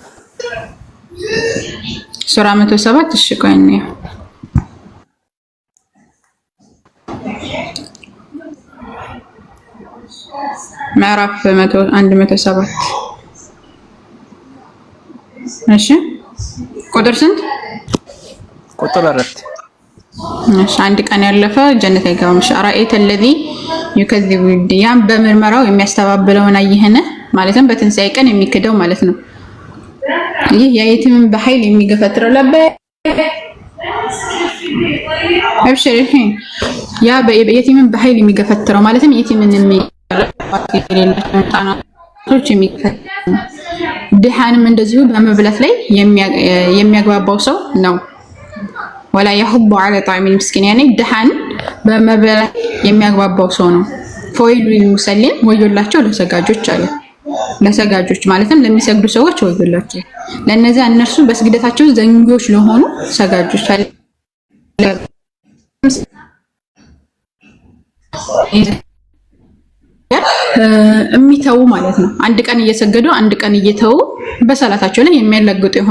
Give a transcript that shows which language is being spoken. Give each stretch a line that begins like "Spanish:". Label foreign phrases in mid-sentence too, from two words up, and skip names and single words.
Amharic: ሱራ 107 እሺ ቆይ እንየው። ምዕራፍ 107 እሺ ቁጥር ስንት? ቁጥር 4 እሺ አንድ ቀን ያለፈ ጀነት አይገባም።
Arabic: أرأيت الذي يكذب بالدين
Amharic: በምርመራው የሚያስተባብለውን አይህነ ማለትም በትንሳኤ ቀን የሚክደው ማለት ነው። ይህ የየቲምን በኃይል የሚገፈትረው ለበ አብሽር ያ የየቲምን በኃይል የሚገፈትረው ማለትም የቲምን የሚገፈትረው የሚገፈትረው ድሃንም እንደዚሁ በመብላት ላይ የሚያግባባው ሰው ነው።
Arabic: ولا يحض على طعام المسكين يعني
Amharic: ድሃን በመብላት የሚያግባባው ሰው ነው።
Arabic: فويل للمصلين
Amharic: ወዮላቸው ለሰጋጆች አለ። ለሰጋጆች ማለትም ለሚሰግዱ ሰዎች ወዮላቸው። ለነዚያ እነርሱ በስግደታቸው ዘንጊዎች ለሆኑ ሰጋጆች አለ። የሚተው ማለት ነው። አንድ ቀን እየሰገዱ አንድ ቀን እየተው በሰላታቸው ላይ የሚያላግጡ የሆኑ